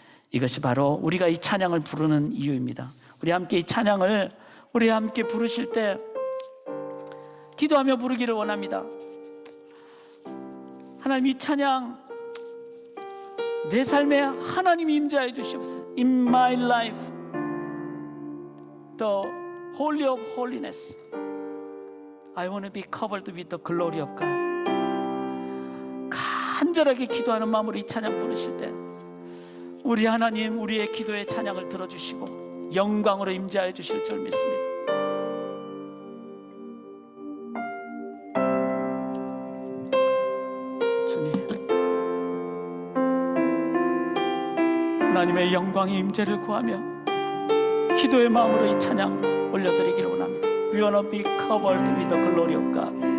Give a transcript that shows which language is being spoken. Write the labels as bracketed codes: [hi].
[ko] 이것이 바로 우리가 이 찬양을 부르는 이유입니다. 우리 함께 이 찬양을 우리 함께 부르실 때 기도하며 부르기를 원합니다. 하나님, 이 찬양 내 삶에 하나님이 임재하여 주시옵소서. [en] In my life, the holy of holiness, I want to be covered with the glory of God. [ko] 간절하게 기도하는 마음으로 이 찬양 부르실 때 우리 하나님, 우리의 기도의 찬양을 들어주시고 영광으로 임재하여 주실 줄 믿습니다. 주님, 하나님의 영광의 임재를 구하며 기도의 마음으로 이 찬양 올려드리기를 원합니다. [en] We want to be covered with the glory of God.